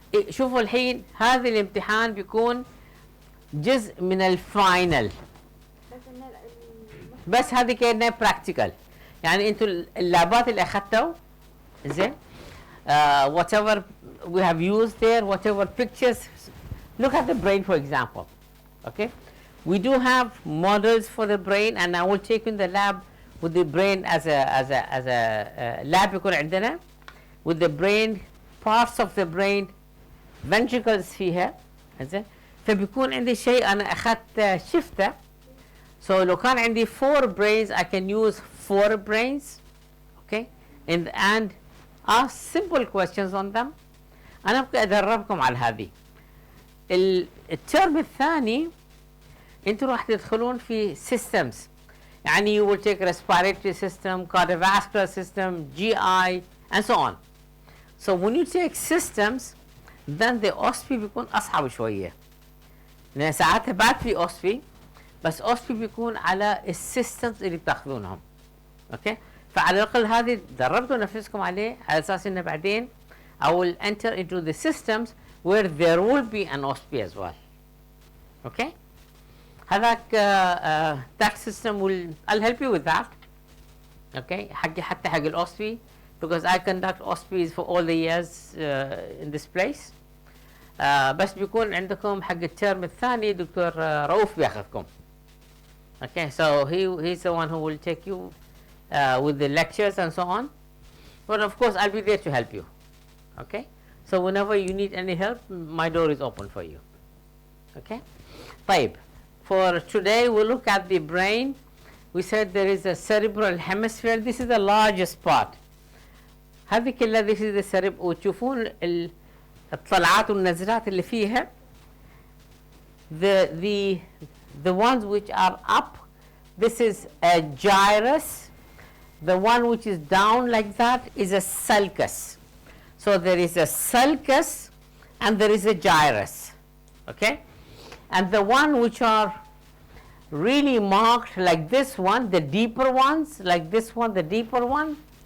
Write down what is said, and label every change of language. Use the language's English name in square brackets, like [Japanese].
[Arabic] شوفوا الحين هذا الامتحان بيكون جزء من الفاينل، بس هذه كأنها براكتيكال. يعني انتوا اللابات اللي اخذتوا زين [English] whatever we have used there, whatever pictures, look at the brain for example. Okay, we do have models for the brain, and I will take in the lab with the brain as a lab [Arabic] يكون عندنا [English] with the brain, parts of the brain, ventricles [Arabic] فيها زين. فبيكون عندي شيء أنا أخذت شفته. [English] So [Arabic] لو كان عندي [English] 4 brains, I can use 4 brains, okay, and ask simple questions on them. [Arabic] أنا أبقى أدربكم على هذه. الترم الثاني أنتوا راح تدخلون في systems. يعني [English] you will take respiratory system, cardiovascular system, GI, and so on. So when you take systems, then the OSPE [Arabic] بيكون أصعب شوية. لأن ساعتها بعد في OSPE، بس OSPE بيكون على السيستمز اللي بتاخذونهم. اوكي، فعلى الأقل هذه دربتوا نفسكم عليه على أساس إنه بعدين [English] I will enter into the systems where there will be an OSPE as well. Okay, [Arabic] هذاك [English] that system will, I'll help you with that. Okay, [Arabic] حتى حق الأوسبي [English] because I conduct OSPEs for all the years in this place. [Arabic] بس بيكون عندكم حق الترم الثاني دكتور رؤوف بياخذكم. [English] Okay, so he's the one who will take you with the lectures and so on. But of course, I'll be there to help you. Okay, so whenever you need any help, my door is open for you. Okay, [Arabic] طيب. [English] For today, we'll look at the brain. We said there is a cerebral hemisphere. This is the largest part. [Arabic] هذه كلها [English] this is the cerebral. [Arabic] وتشوفون الطلعات والنزلات اللي فيها. [English] The ones which are up, this is a gyrus. The one which is down like that is a sulcus. So there is a sulcus and there is a gyrus. Okay, and the one which are really marked like this one, the deeper ones, like this one, the deeper one,